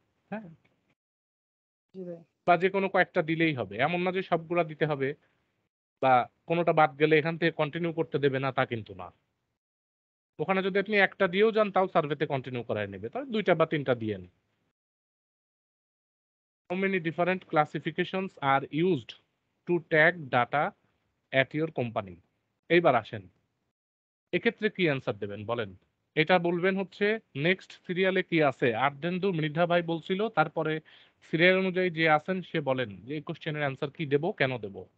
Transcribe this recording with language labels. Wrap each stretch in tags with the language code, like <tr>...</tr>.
<bn>হ্যাঁ, জি ভাই। বা যে কোনো কয়েকটা দিলেই হবে, এমন না যে সবগুলা দিতে হবে বা কোনোটা বাদ গেলে এখান থেকে কন্টিনিউ করতে দেবে না তা কিন্তু না। ওখানে যদি আপনি একটা দিয়েও যান তাও সার্ভেতে কন্টিনিউ করায় নেবে, তাহলে 2টা বা 3টা দিয়েন।</bn> <en>How many different classifications are used to tag data at your company?</en> <bn>এইবার আসেন, এক্ষেত্রে কি অ্যান্সার দেবেন বলেন? এটা বলবেন হচ্ছে নেক্সট সিরিয়ালে কি আছে, আর্ধেন্দু মৃধা ভাই বলছিল, তারপরে সিরিয়াল অনুযায়ী যে আছেন সে বলেন যে এই কোশ্চেনের অ্যান্সার কি দেব, কেন দেব।</bn>